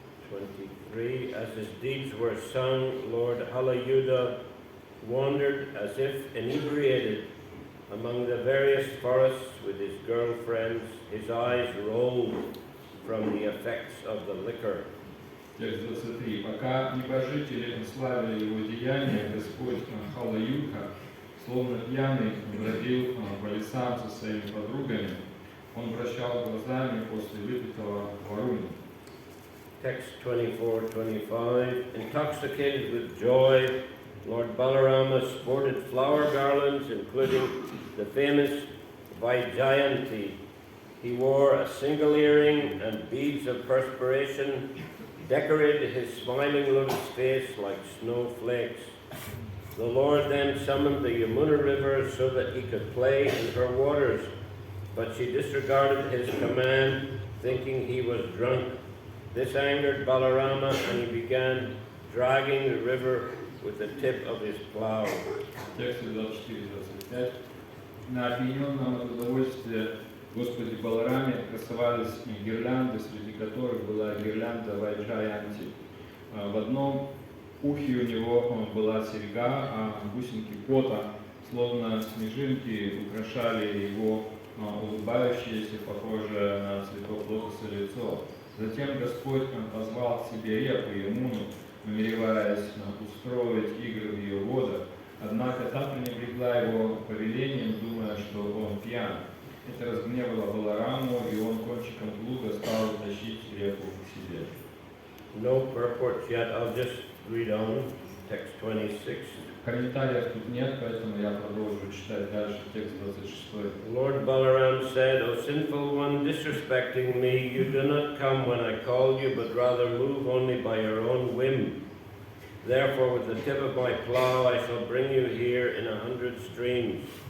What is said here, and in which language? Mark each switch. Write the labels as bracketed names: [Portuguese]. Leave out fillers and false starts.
[English] 23. As his deeds were sung, Lord Halayuda wandered as if inebriated among the various forests with his girlfriends. His eyes rolled from the effects of the liquor. [Russian] Текст 23. Пока небожители славили его деяния, Господь Халаюдха, словно пьяный, бродил по лесам со своими подругами. Он вращал глазами после выпитого Варуни. [English] Text 24-25. Intoxicated with joy, Lord Balarama sported flower garlands, including the famous Vaijayanti. He wore a single earring, and beads of perspiration decorated his smiling lotus face like snowflakes. The Lord then summoned the Yamuna River so that he could play in her waters, but she disregarded his command, thinking he was drunk. This angered Balarama, and he began dragging the river with the tip of his plow. [Russian] Текст 24-25. На опьяненном от удовольствия Господи Балараме красовались гирлянды, среди которых была гирлянда Вайджаянти. В одном ухе у него была серьга, а бусинки пота, словно снежинки, украшали его улыбающееся, похожее на цветок лотоса лицо. Затем Господь позвал к себе реку Ямуну, намереваясь устроить игры в ее водах. Однако та пренебрегла его повелением, думая, что он пьян. Это разгневало Балараму, и он кончиком плуга стал тащить реку к себе. [English] No purport yet. I'll just read on. Text 26. [Russian] Комментариев тут нет, поэтому я продолжу читать дальше текст 26. [English] Lord Balaram said, O sinful one, disrespecting me, you do not come when I call you, but rather move only by your own whim. Therefore, with the tip of my plow, I shall bring you here in 100 streams.